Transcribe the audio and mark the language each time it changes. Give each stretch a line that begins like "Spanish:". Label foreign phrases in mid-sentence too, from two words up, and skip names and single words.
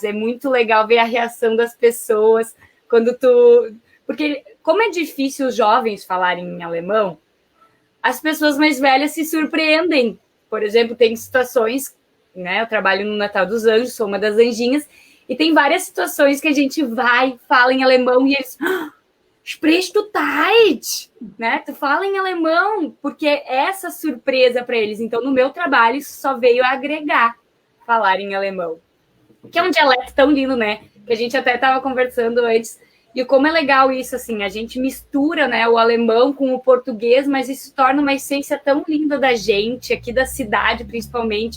Portuguese: É muito legal ver a reação das pessoas quando tu... Porque como é difícil os jovens falarem em alemão, as pessoas mais velhas se surpreendem. Por exemplo, tem situações, né? Eu trabalho no Natal dos Anjos, sou uma das anjinhas, e tem várias situações que a gente fala em alemão e eles...
German: Sprichst du Deutsch?
Portuguese: Né? Tu fala em alemão, porque é essa surpresa para eles. Então, no meu trabalho, isso só veio a agregar falar em alemão. que é um dialeto tão lindo, né? Que a gente até estava conversando antes. E como é legal isso, assim, a gente mistura, né, o alemão com o português, mas isso torna uma essência tão linda da gente, aqui da cidade, principalmente.